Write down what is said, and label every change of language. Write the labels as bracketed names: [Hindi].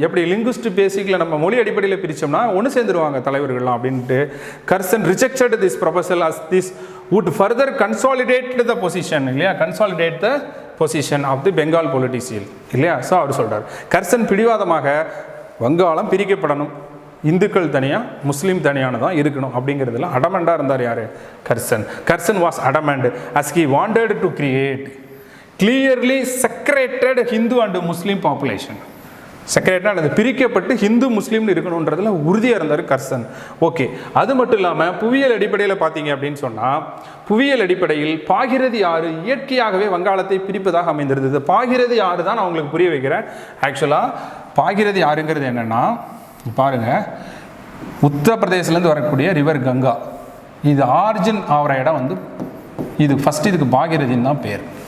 [Tamil] எப்படி லிங்குஸ்டிக் பேசிக்கில் நம்ம மொழி அடிப்படையில் பிரித்தோம்னா ஒன்று சேர்ந்துருவாங்க தலைவர்கள்லாம் அப்படின்ட்டு [English] Curzon rejected this proposal as this would further consolidate the position, இல்லையா, consolidate the position of the Bengal politician, இல்லையா. [Tamil] ஸோ அவர் சொல்கிறார், கர்சன் பிடிவாதமாக வங்காளம் பிரிக்கப்படணும், இந்துக்கள் தனியாக முஸ்லீம் தனியான தான் இருக்கணும் அப்படிங்கிறதுல அடமண்டாக இருந்தார். [English] யார், Curzon was adamant as he wanted to create clearly separated Hindu and Muslim population. [Tamil] செக்ரேட்டாக அது பிரிக்கப்பட்டு ஹிந்து முஸ்லீம்னு இருக்கணுன்றதுல உறுதியாக இருந்தார் கர்சன். ஓகே, அது மட்டும் இல்லாமல் புவியியல் அடிப்படையில் பார்த்தீங்க அப்படின்னு சொன்னால், புவியியல் அடிப்படையில் பாகிரதி ஆறு இயற்கையாகவே வங்காளத்தை பிரிப்பதாக அமைந்திருந்தது. பாகிரதி ஆறு தான் நான் உங்களுக்கு புரிய வைக்கிறேன். ஆக்சுவலாக பாகிரதி ஆறுங்கிறது என்னென்னா, பாருங்கள், உத்தரப்பிரதேசிலேருந்து வரக்கூடிய ரிவர் கங்கா, இது ஆரிஜின் ஆகிற இடம் வந்து இது ஃபஸ்ட்டு, இதுக்கு பாகிரதின்னு தான் பேர்.